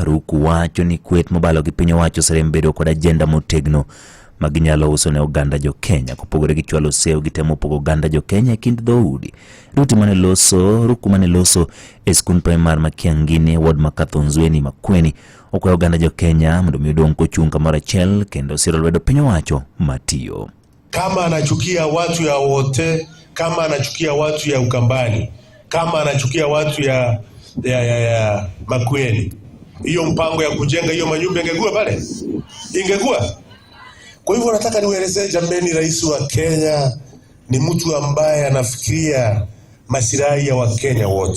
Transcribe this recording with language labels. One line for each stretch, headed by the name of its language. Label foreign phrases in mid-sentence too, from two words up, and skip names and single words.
Luo (Kenya and Tanzania): Ruku wacho ni kwet mobalo gi piny owacho serem bedo kod agenda motegno maginyalo uso ne oganda jo Kenya kopogore gi chwalo sew gi temo pogo oganda jo Kenya kind dhoudi. Ruku mane loso e skul primar ma Kiangini ward ma Kathonzweni Makueni okwayo oganda jo Kenya mondo mi odong kochung' kamoro achiel kendo siro lwedo piny owacho matiyo.
Swahili: Kama anachukia watu ya wote, kama anachukia watu ya Ukambani, kama anachukia watu ya Makueni, hiyo mpango ya kujenga hiyo manyumba ingekuwa pale? Ingekuwa. Kwa hivyo nataka niwaelezee jambeni, rais wa Kenya ni mtu ambaye anafikiria masilahi ya Wakenya wote.